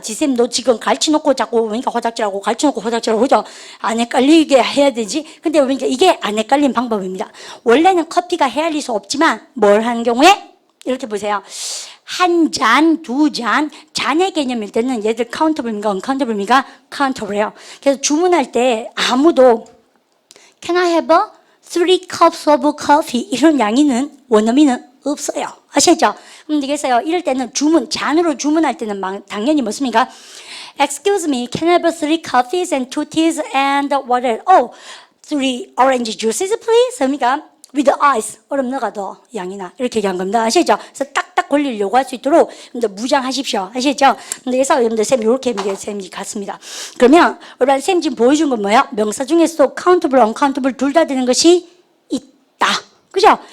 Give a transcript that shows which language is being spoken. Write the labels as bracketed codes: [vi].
[ko] 지쌤 너 지금 갈치놓고 자꾸 호작질하고 갈치놓고 호작질하고 그죠? 안 헷갈리게 해야 되지? 근데 왜냐 이게 안 헷갈리는 방법입니다. 원래는 커피가 헤아릴 수 없지만 뭘 하는 경우에? 이렇게 보세요. 한 잔, 2잔, 잔의 개념일 때는 얘들 카운터블입니까? 언카운터블입니까? 카운터블이에요. 그래서 주문할 때 아무도 [en] Can I have 3 cups of coffee? [ko] 이런 양이는 원어민은 없어요. 아시죠? 그래서요, 이럴 때는 잔으로 주문할 때는 당연히 뭐습니까? [en] Excuse me, can I have 3 coffees and 2 teas and what else? Oh, 3 orange juices, please? [ko] 그러니까 [en] with ice, [ko] 얼음 넣어도 양이나 이렇게 얘기한 겁니다. 아시죠? 그래서 딱딱 권리를 요구할 수 있도록 무장하십시오. 아시죠? 그래서 여러분들 쌤 이렇게 쌤이 갔습니다. 그러면 여러분 쌤 지금 보여준 건 뭐야? 명사 중에서도 countable, uncountable 둘 다 되는 것이 있다. 그죠?